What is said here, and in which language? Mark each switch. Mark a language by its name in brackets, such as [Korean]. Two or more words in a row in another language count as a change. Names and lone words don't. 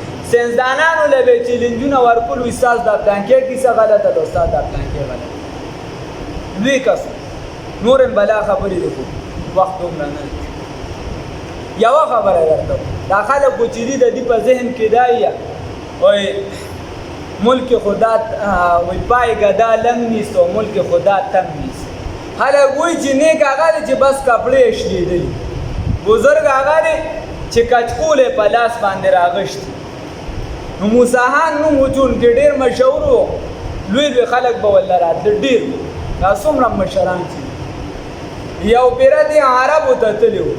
[Pashto] ساینسدانانو له به چیلنجونه ورکول، استاد دا پلانکې کیسه غلطه ده، استاد دا پلانکې غلطه. لوی کس نور هم بلا خبرې دی خو وخت دومره نه دی. یوه خبره درته دا خلکو چې دي د دې په ذهن کې دا یې وای ملک خدا وای [Persian] پای گدا لنگ نیست و ملک خدا تنگ نیست. [Pashto] خلک وایي چې نیک هغه دی چې بس کپړې یې شلېدلي، بزرګ هغه دی چې کچکول یې په لاس باندې راغښتي. نو موسیحان نوم و چونکې ډېر مشهور و، لوی لوی خلک به ورله راتله، ډېر دا څومره مشران چې یو پیره دې عربو ته تللی و.